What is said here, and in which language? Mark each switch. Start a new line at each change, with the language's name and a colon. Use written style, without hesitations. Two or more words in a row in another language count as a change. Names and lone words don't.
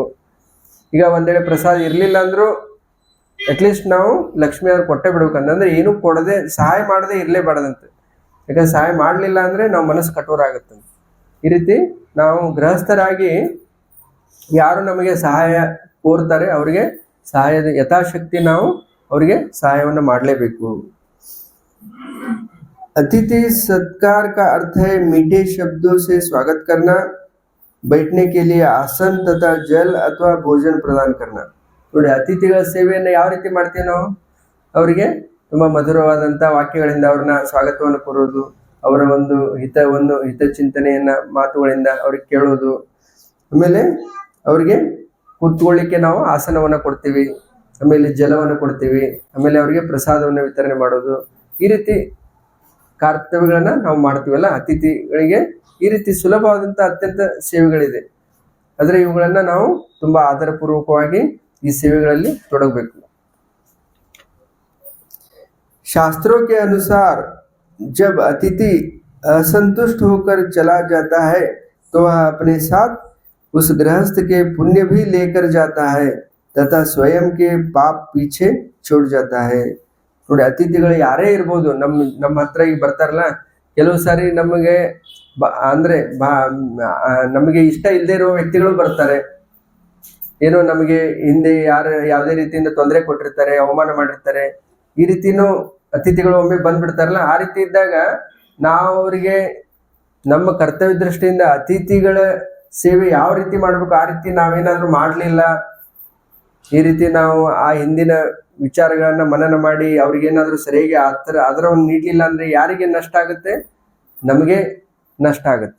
Kannada: ಈಗ ಒಂದ್ ವೇಳೆ ಪ್ರಸಾದ ಇರ್ಲಿಲ್ಲ ಅಂದ್ರೂ ಅಟ್ಲೀಸ್ಟ್ ನಾವು ಲಕ್ಷ್ಮಿ ಅವ್ರು ಕೊಟ್ಟೆ ಬಿಡ್ಬೇಕಂದ್ರೆ ಏನು ಕೊಡದೆ ಸಹಾಯ ಮಾಡದೆ ಇರ್ಲೇಬಾರ್ದಂತೆ. ಯಾಕಂದ್ರೆ ಸಹಾಯ ಮಾಡ್ಲಿಲ್ಲ ಅಂದ್ರೆ ನಾವು ಮನಸ್ಸು ಕಠೋರ ಆಗುತ್ತಂತೆ. ಈ ರೀತಿ ನಾವು ಗೃಹಸ್ಥರಾಗಿ ಯಾರು ನಮಗೆ ಸಹಾಯ ಕೋರ್ತಾರೆ ಅವರಿಗೆ ಸಹಾಯದ ಯಥಾಶಕ್ತಿ ನಾವು ಅವರಿಗೆ ಸಹಾಯವನ್ನು ಮಾಡಲೇಬೇಕು.
Hindi: अतिथि सत्कार का अर्थ है मीठे शब्दों से स्वागत करना, बैठने के लिए आसन तथा जल अथवा भोजन प्रदान करना.
Kannada: ನೋಡಿ, ಅತಿಥಿಗಳ ಸೇವೆಯನ್ನು ಯಾವ ರೀತಿ ಮಾಡ್ತೀವಿ ನಾವು, ಅವರಿಗೆ ತುಂಬಾ ಮಧುರವಾದಂತ ವಾಕ್ಯಗಳಿಂದ ಅವ್ರನ್ನ ಸ್ವಾಗತವನ್ನು ಕೋರೋದು, ಅವರ ಒಂದು ಹಿತಚಿಂತನೆಯನ್ನ ಮಾತುಗಳಿಂದ ಅವ್ರಿಗೆ ಕೇಳೋದು, ಆಮೇಲೆ ಅವರಿಗೆ ಕೂತ್ಕೊಳ್ಳಿಕ್ಕೆ ನಾವು ಆಸನವನ್ನ ಕೊಡ್ತೀವಿ, ಆಮೇಲೆ ಜಲವನ್ನು ಕೊಡ್ತೀವಿ, ಆಮೇಲೆ ಅವರಿಗೆ ಪ್ರಸಾದವನ್ನು ವಿತರಣೆ ಮಾಡೋದು. ಈ ರೀತಿ ಕರ್ತವ್ಯಗಳನ್ನ ನಾವು ಮಾಡ್ತೀವಲ್ಲ ಅತಿಥಿಗಳಿಗೆ. ಈ ರೀತಿ ಸುಲಭವಾದಂತ ಅತ್ಯಂತ ಸೇವೆಗಳಿದೆ, ಆದ್ರೆ ಇವುಗಳನ್ನ ನಾವು ತುಂಬಾ ಆಧಾರಪೂರ್ವಕವಾಗಿ ಈ ಸೇವೆಗಳಲ್ಲಿ ತೊಡಗಬೇಕು.
Hindi: शास्त्रों के अनुसार जब अतिथि असंतुष्ट होकर चला जाता है तो वह अपने साथ उस गृहस्थ के पुण्य भी लेकर जाता है तथा स्वयं के पाप पीछे छोड़ जाता है.
Kannada: ನೋಡಿ, ಅತಿಥಿಗಳು ಯಾರೇ ಇರ್ಬೋದು, ನಮ್ಮ ಹತ್ರ ಈಗ ಬರ್ತಾರಲ್ಲ, ಕೆಲವು ಸಾರಿ ನಮಗೆ ಇಷ್ಟ ಇಲ್ಲದೆ ಇರುವ ವ್ಯಕ್ತಿಗಳು ಬರ್ತಾರೆ. ಏನೋ ನಮಗೆ ಹಿಂದೆ ಯಾವುದೇ ರೀತಿಯಿಂದ ತೊಂದರೆ ಕೊಟ್ಟಿರ್ತಾರೆ, ಅವಮಾನ ಮಾಡಿರ್ತಾರೆ. ಈ ರೀತಿನೂ ಅತಿಥಿಗಳು ಒಮ್ಮೆ ಬಂದ್ಬಿಡ್ತಾರಲ್ಲ, ಆ ರೀತಿ ಇದ್ದಾಗ ನಾವು ಅವರಿಗೆ ನಮ್ಮ ಕರ್ತವ್ಯ ದೃಷ್ಟಿಯಿಂದ ಅತಿಥಿಗಳ ಸೇವೆ ಯಾವ ರೀತಿ ಮಾಡ್ಬೇಕು ಆ ರೀತಿ ನಾವೇನಾದ್ರೂ ಮಾಡ್ಲಿಲ್ಲ, ಈ ರೀತಿ ನಾವು ಆ ಹಿಂದಿನ ವಿಚಾರಗಳನ್ನ ಮನನ ಮಾಡಿ ಅವ್ರಿಗೇನಾದ್ರೂ ಸರಿಯಾಗಿ ಆಧಾರವನ್ನು ನೀಡಲಿಲ್ಲ ಅಂದ್ರೆ ಯಾರಿಗೆ ನಷ್ಟ ಆಗುತ್ತೆ, ನಮಗೆ ನಷ್ಟ ಆಗುತ್ತೆ.